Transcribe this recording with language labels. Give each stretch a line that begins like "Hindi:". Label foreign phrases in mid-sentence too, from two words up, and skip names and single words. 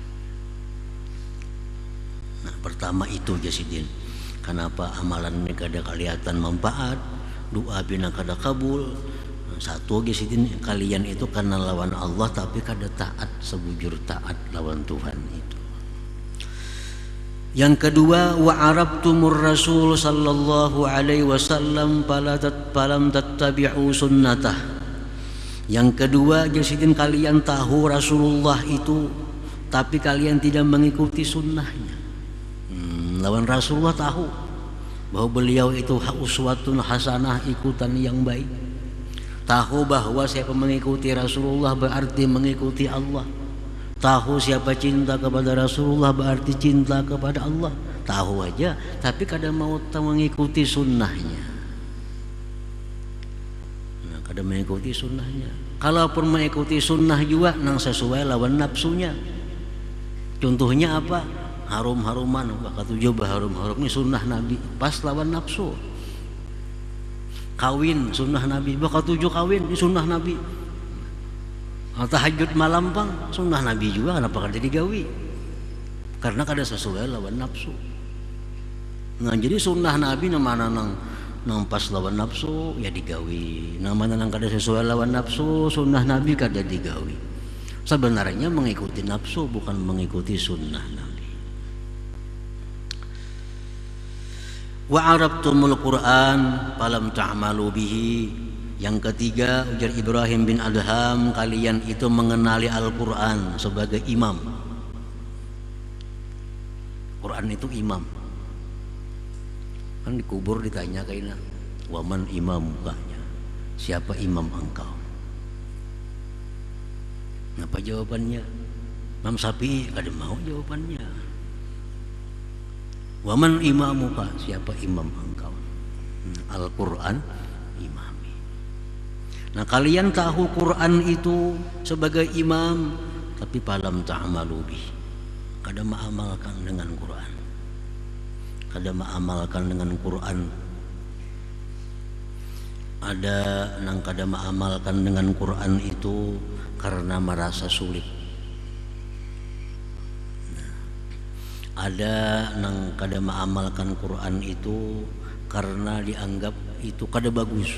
Banjar: Nah, pertama itu Jasidin. Kenapa amalan ini kada kelihatan manfaat, doa bina kada kabul. Satu Jasidin, kalian itu karena lawan Allah tapi kada taat sebujur taat lawan Tuhan itu.
Indonesian: Yang kedua,
Arabic: وعرفتم الرسول صلى الله عليه وسلم فلم تتبعوا سنته.
Indonesian: Yang kedua Jasidin, kalian tahu Rasulullah itu tapi kalian tidak mengikuti sunnahnya. Lawan Rasulullah tahu bahwa beliau itu uswatun hasanah, ikutan yang baik. Tahu bahwa siapa mengikuti Rasulullah berarti mengikuti Allah. Tahu siapa cinta kepada Rasulullah berarti cinta kepada Allah. Tahu aja tapi kadang mau mengikuti sunnahnya. Nah, kadang mengikuti sunnahnya.
Banjar: Kalaupun mengikuti sunnah juga nang sesuai lawan nafsunya.
Indonesian: Contohnya apa?
Banjar: Harum-haruman, kata coba harum-harum ini sunnah Nabi, pas lawan nafsu.
Indonesian: Kawin sunnah Nabi, bakal tujuh kawin ini sunnah Nabi.
Banjar: Tahajud malam pang sunnah Nabi juga, kenapa kada digawi? Karena kada sesuai lawan nafsu. Nah jadi sunnah Nabi namanya nang pas lawan nafsu ya digawi, namanya nang kada sesuai lawan nafsu sunnah Nabi kada digawi.
Indonesian: Sebenarnya mengikuti nafsu bukan mengikuti sunnah Nabi.
Arabic: وعرفتم القرآن فلم تعملوا به.
Indonesian: Yang ketiga ujar Ibrahim bin Adham, kalian itu mengenali Al-Qur'an sebagai imam. Quran itu imam.
Banjar: Kan dikubur ditanya kaina, waman imam mukanya, siapa imam engkau?
Indonesian: Apa jawabannya?
Banjar: Imam Syafi'i kada mau jawabannya.
Arabic: ومن إمامك,
Banjar: siapa imam engkau?
Arabic: القرآن إمامي.
Banjar: Nah kalian tahu Quran itu sebagai imam, tapi
Arabic: فلم تعملوا به,
Banjar: kada mengamalkan dengan Quran. Kada mengamalkan dengan Quran. Ada nang kada mengamalkan dengan Quran itu karena merasa sulit. Ada nang kada mengamalkan Quran itu karena dianggap itu kada bagus.